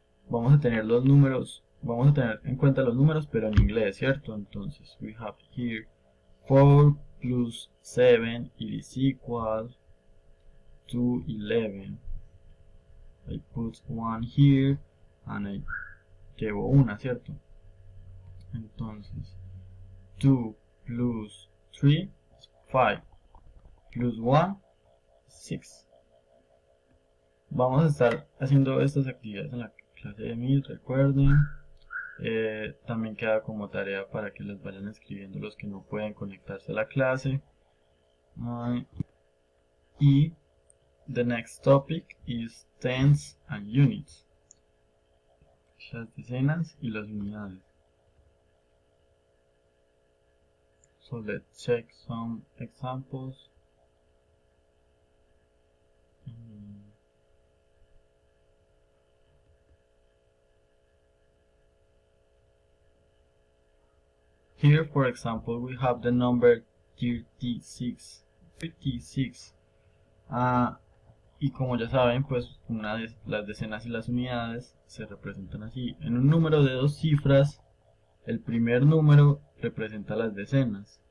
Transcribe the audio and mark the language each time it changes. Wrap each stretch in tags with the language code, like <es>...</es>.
<es>Vamos a tener los números, vamos a tener en cuenta los números, pero en inglés, ¿cierto?</es> <en>Entonces, we have here 4 plus 7, it is equal to 11. I put 1 here, and I</en> <es>llevo una, ¿cierto?</es> <en>Entonces, 2 plus 3 is 5, plus 1, 6.</en> <es>Vamos a estar haciendo estas actividades en la clase de Meet, recuerden. También queda como tarea para que les vayan escribiendo los que no pueden conectarse a la clase.</es> <en>Y the next topic is tens and units,</en> <es>las decenas y las unidades.</es> <en>So let's check some examples. Here, for example, we have the number 36. 56.</en> <es>Y como ya saben, pues las decenas y las unidades se representan así. En un número de dos cifras, el primer número representa las decenas.</es>